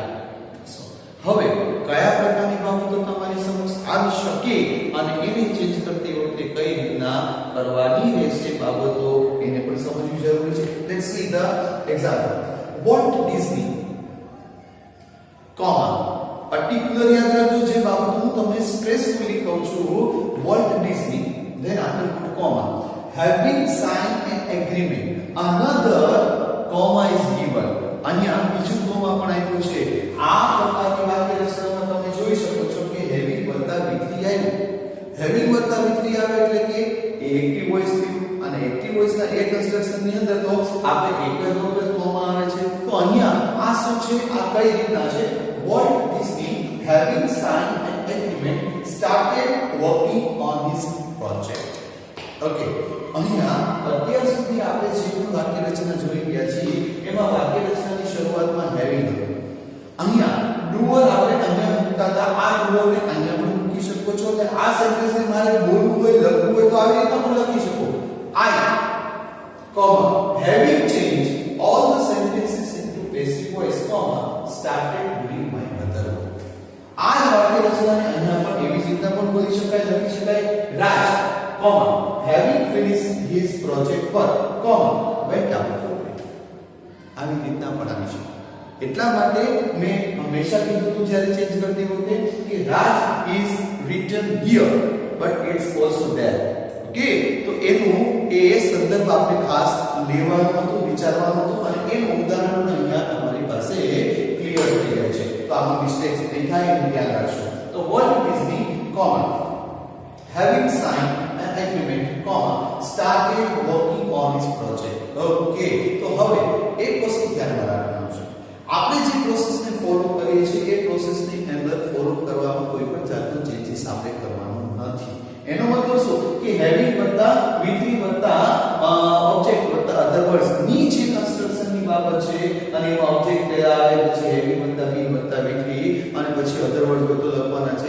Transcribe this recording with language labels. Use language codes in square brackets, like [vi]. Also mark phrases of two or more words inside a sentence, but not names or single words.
[gu] હવે કયા પ્રકારની બાબતો તમારી સમક્ષ આવી શકે અને એને ચેન્જ કરતી વખતે કઈ રીતના કરવાની રહેશે બાબતો એને પણ સમજવી જરૂરી છે. [en] let's see the example. [gu] વોલ્ટ ડિઝની [en] comma particular [gu] યાદ રાખજો જે બાબતો હું તમને સ્ટ્રેસફુલી કહું છું. [en] વોલ્ટ ડિઝની then after put comma having signed an agreement another comma is given. [gu] અહીંયા બીજું કોમા પણ આપ્યું છે. આ પ્રકારની વાક્ય રચનામાં તમે જોઈ શકો છો કે હેવિંગ વત્તા V3 આવ્યું. હેવિંગ વત્તા V3 આવે એટલે કે એ [en] active voice [gu] થયું અને એક્ટિવ વોઇસના એ કન્સ્ટ્રક્શન ની અંદર તો આપણે એક જ વખત કોમા આવે છે. તો અહીંયા આ શું છે? આ કઈ રીતના છે? [en] Walt Disney having signed an agreement started working on his project. [gu] ઓકે, અહીંયા અત્યાર સુધી આપણે જે પણ વાક્ય રચના જોઈ ગયા છીએ એમાં વાક્ય રચનાની શરૂઆતમાં હેવિંગ હતું. અહીંયા ડુઅર આપણે અહીંયા મૂકતા હતા. આ ડુઅરને અહીંયા પણ મૂકી શકો છો. એટલે આ સેન્ટેન્સને મારે બોલવું હોય લખવું હોય તો આવી રીતે પણ લખી શકો. [en] I, having changed all the sentences into passive voice, started doing my mother work. [gu] આ વાક્ય રચનાને અહીંયા પણ એવી રીતના પણ બોલી શકાય, લખી શકાય. [en] Raj, having finished his project work, went out for it. [gu] આવી રીતના પણ આવી શકે. એટલા માટે મેં હંમેશા કીધું હતું જ્યારે ચેન્જ કરતી વખતે કે [en] Raj is written here but it's also there. [gu] ઓકે, તો એનું એ સંદર્ભ આપણે ખાસ લેવાનું હતું, વિચારવાનું હતું અને એનું ઉદાહરણ અહીંયા તમારી પાસે ક્લિયર થઈ જાય છે. તો આમાં મિસ્ટેક્સ નહીં થાય એનું ધ્યાન રાખજો. તો [en] Walt Disney, having signed an agreement, started working on his project. [gu] ઓકે, તો હવે એક વસ્તુ ધ્યાનમાં રાખવાનું છે. આપણે જે પ્રોસેસને ફોલો કરીએ છીએ એ પ્રોસેસની અંદર ફોલો કરવામાં કોઈ પણ જાતનો ચેન્જીસ આપણે કરવાનો નથી. એનો મતલબ શું કે હેવિંગ વત્તા V3 વત્તા ઓબ્જેક્ટ વત્તા [en] other words [gu] ની જે કન્સ્ટ્રક્શન ની બાબત છે અને એમાં ઓબ્જેક્ટ આવે પછી હેવિંગ વત્તા બીંગ વત્તા V3 અને પછી [en] other words [gu] બધું લખવાના છે.